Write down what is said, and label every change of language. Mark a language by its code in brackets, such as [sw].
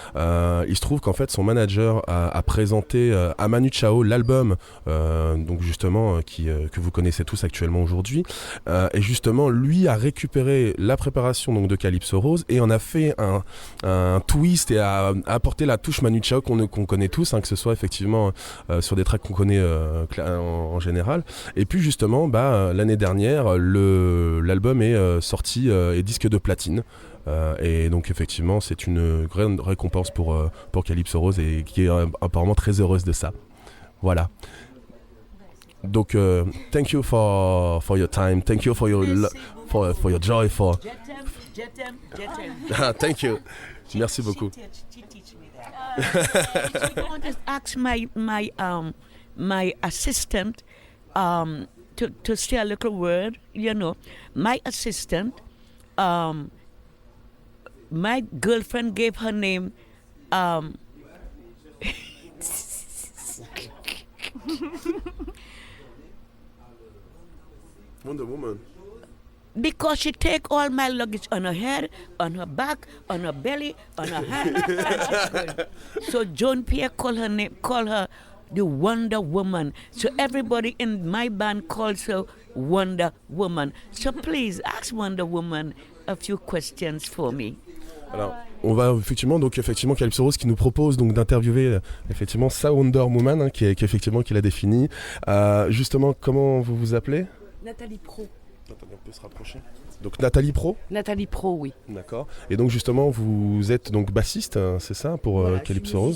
[fr] Il se trouve qu'en fait, son manager a présenté à Manu Chao l'album, donc justement que vous connaissez tous actuellement aujourd'hui, et justement lui a récupéré la préparation donc de Calypso Rose et en a fait un twist et a apporté la touche Manu Chao qu'on connaît tous, que ce soit effectivement sur des tracks qu'on connaît en général. Et puis justement, l'année dernière, l'album est sorti et disque de platine. Et donc effectivement, c'est une grande récompense pour Calypso Rose et qui est apparemment très heureuse de ça. Voilà. [en] Donc, thank you for your time, thank you for your joy, Jetem, Jetem. Ah, thank you. [fr] Merci beaucoup. [en] She teach me that. I want to ask my assistant to say a little word. You know, my assistant, my girlfriend gave her name. Wonder Woman. Because she take all my luggage on her head, on her back, on her belly, on her hand. So Joan Pierre call her the Wonder Woman. So everybody in my band calls her Wonder Woman. So please ask Wonder Woman a few questions for me. [fr] Alors, on va effectivement Calypso Rose qui nous propose donc d'interviewer effectivement sa Wonder Woman qui l'a définie. Justement, comment vous vous appelez? Nathalie Pro. Attendez, on peut se rapprocher. Donc Nathalie Pro. Nathalie Pro, oui. D'accord. Et donc justement, vous êtes donc bassiste, hein, c'est ça, pour Calypso Rose?